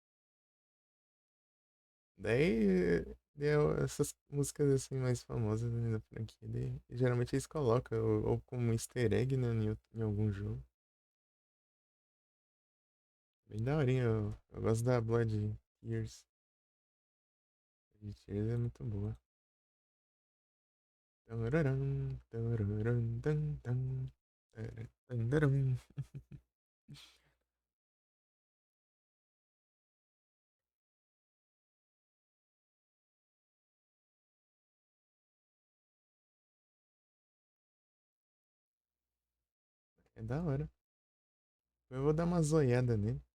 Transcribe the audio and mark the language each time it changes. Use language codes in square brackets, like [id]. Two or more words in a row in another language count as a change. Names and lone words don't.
[pt] Daí deu essas músicas assim mais famosas, né, da franquia. Geralmente eles colocam, ou como um [en] easter egg, [pt] né, em algum jogo. Bem daorinha, eu gosto da Blood Tears. De Tears é muito boa. Tararam, tararam, tan, tan, tararam. É da hora. Eu vou dar uma zoiada nele.